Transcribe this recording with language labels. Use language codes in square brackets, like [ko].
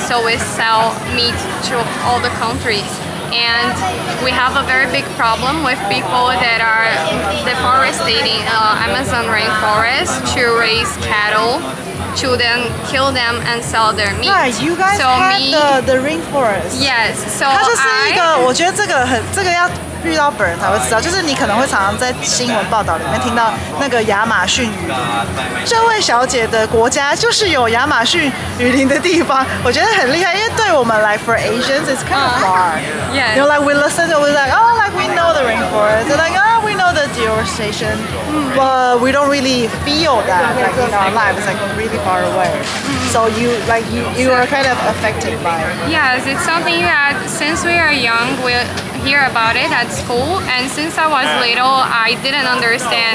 [en] So we sell meat to all the countries. And we have a very big problem with people that are deforesting Amazon rainforest to raise cattle, to then kill them and sell their meat. Right, you guys have the rainforest. Yes, so [zh] 它就是一个，我觉得这个要遇到本人才会知道，就是你可能会常常在新闻报道里面听到那个亚马逊雨林，这位小姐的国家就是有亚马逊雨林的地方，我觉得很厉害，因为对我们 [en] like for Asians it's kind of far. Yeah. You know, like we listen to, we're like, oh, like we know the rainforest. They're like, oh, we know the deforestation, but we don't really feel that like in our lives, like really far away. So you are kind of affected by it. Yes, it's something that since we are young, we hear about it at school, and since I was little, I didn't understand.